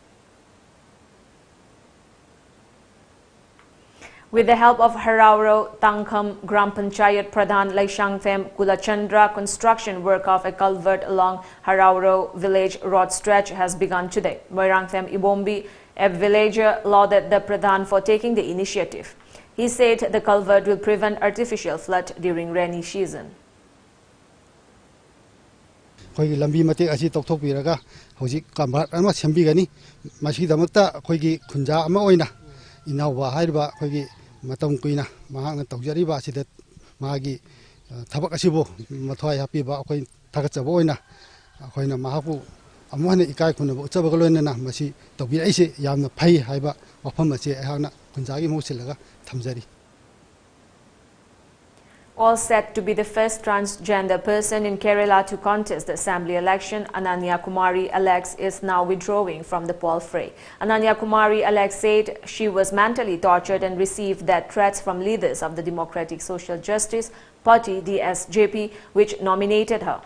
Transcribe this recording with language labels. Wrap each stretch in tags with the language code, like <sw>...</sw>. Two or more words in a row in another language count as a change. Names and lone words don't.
<en>With the help of Harauro Tangkham Gram Panchayat Pradhan Laishangthem Kulachandra, construction work of a culvert along Harauro village road stretch has begun today. Moirangthem Ibombi, a villager, lauded the Pradhan for taking the initiative. He said the culvert will prevent artificial flood during rainy season.</en> <mni>Khoi lambi mate asi tokthok piraga hoji kambar ama sembigani masi damakta khoigi khunja ama oina inawa haiba khoigi matam kuina mahang tawjari ba sidat magi thabak asibo mathwai happy ba khoi thagachabo oina khoina mahapu ꯑꯃꯨꯛ ꯏꯀꯥꯏ ꯈꯨꯝꯅꯕ ꯎꯠꯆꯕꯒ ꯂꯣꯏꯅꯅ ꯃꯁꯤ ꯇꯧꯕꯤꯔꯛꯏꯁꯤ ꯌꯥꯝꯅ ꯐꯩ ꯍꯥꯏꯕ ꯋꯥꯐꯝ ꯑꯁꯤ ꯑꯩꯍꯥꯛꯅ ꯈꯨꯟꯖꯥꯒꯤ ꯃꯍꯨꯠ ꯁꯤꯜꯂꯒ ꯊꯝꯖꯔꯤ.</mni> <en>All set to be the first transgender person in Kerala to contest the assembly election, Ananya Kumari Alex is now withdrawing from the poll fray. Ananya Kumari Alex said she was mentally tortured and received death threats from leaders of the Democratic Social Justice Party (DSJP), which nominated her.</en>